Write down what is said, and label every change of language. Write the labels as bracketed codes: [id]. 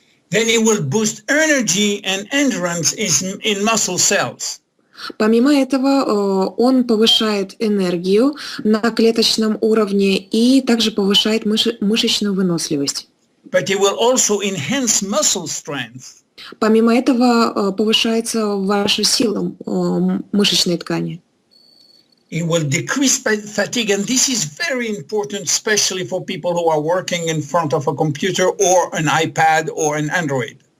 [en] Then it will boost energy and endurance in muscle cells. [ru] Помимо этого, он повышает энергию на клеточном уровне и также повышает мышечную выносливость. [en] But it will also enhance muscle strength. [ru] Помимо этого, повышается ваша сила мышечной ткани. [en] It will decrease fatigue, and this is very important, especially for people who are working in front of a computer or an iPad or an Android.